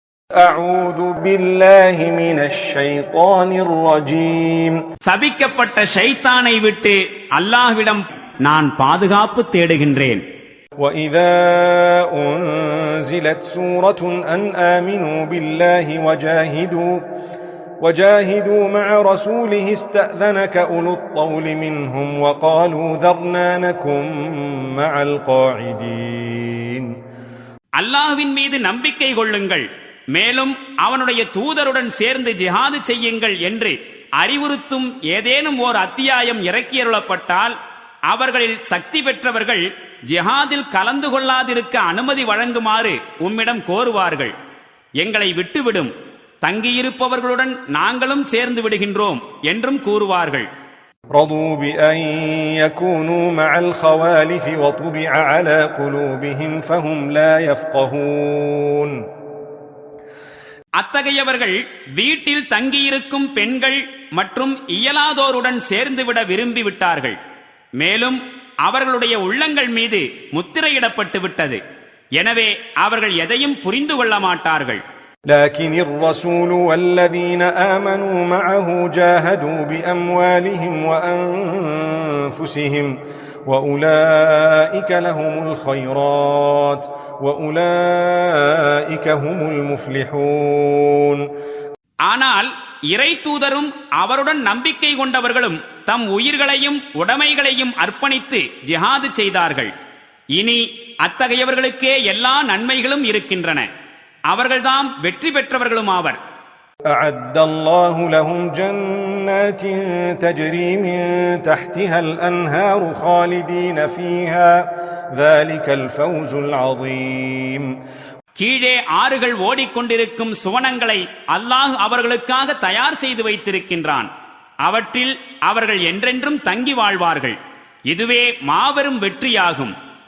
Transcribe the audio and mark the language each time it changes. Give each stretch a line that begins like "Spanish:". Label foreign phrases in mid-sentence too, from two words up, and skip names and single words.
Arabic: أعوذ بالله من الشيطان الرجيم
Tamil: சபிக்கப்பட்ட ஷைத்தானை விட்டு அல்லாஹ்விடம் நான் பாதுகாப்பு தேடுகின்றேன்.
Arabic: وإذا أنزلت سورة أن آمنوا بالله وجاهدوا مع رسوله استأذنك أولو الطول منهم وقالوا ذرنا نكن مع القاعدين.
Tamil: அல்லாஹ்வின் மீது நம்பிக்கை கொள்ளுங்கள், மேலும் அவனுடைய தூதருடன் சேர்ந்து ஜிஹாது செய்யுங்கள் என்று அறிவுறுத்தும் ஏதேனும் ஓர் அத்தியாயம் இறக்கியருளப்பட்டால் அவர்களில் சக்தி பெற்றவர்கள் ஜிஹாதில் கலந்து கொள்ளாதிருக்க அனுமதி வழங்குமாறு உம்மிடம் கோருவார்கள். எங்களை விட்டுவிடும், தங்கியிருப்பவர்களுடன் நாங்களும் சேர்ந்து விடுகின்றோம் என்றும் கூறுவார்கள்.
Arabic: رضوا بأن يكونوا مع الخوالف وطبع على قلوبهم فهم لا يفقهون.
Tamil: அத்தகையவர்கள் வீட்டில் தங்கியிருக்கும் பெண்கள் மற்றும் இயலாதோருடன் சேர்ந்துவிட விரும்பி விட்டார்கள். மேலும் அவர்களுடைய உள்ளங்கள் மீது முத்திரையிடப்பட்டு விட்டது. எனவே அவர்கள் எதையும் புரிந்து கொள்ள மாட்டார்கள்.
Arabic: لكن الرسول والذين آمنوا معه جاهدوا بأموالهم وأنفسهم وأولئك لهم الخيرات وأولئك هم المفلحون.
Tamil: ஆனால் இறை தூதரும் அவருடன் நம்பிக்கை கொண்டவர்களும் தம் உயிர்களையும் உடைமைகளையும் அர்ப்பணித்து ஜிஹாது செய்தார்கள். இனி அத்தகையவர்களுக்கே எல்லா நன்மைகளும் இருக்கின்றன. அவர்கள்தாம் வெற்றி பெற்றவர்களும் ஆவர்.
Arabic: أعد الله لهم جنات تجري من تحتها الأنهار خالدين فيها ذلك الفوز العظيم.
Tamil: கீழே ஆறுகள் ஓடிக்கொண்டிருக்கும் சுவனங்களை அல்லாஹ் அவர்களுக்காக தயார் செய்து வைத்திருக்கின்றான். அவற்றில் அவர்கள் என்றென்றும் தங்கி வாழ்வார்கள். இதுவே மாபெரும் வெற்றியாகும்.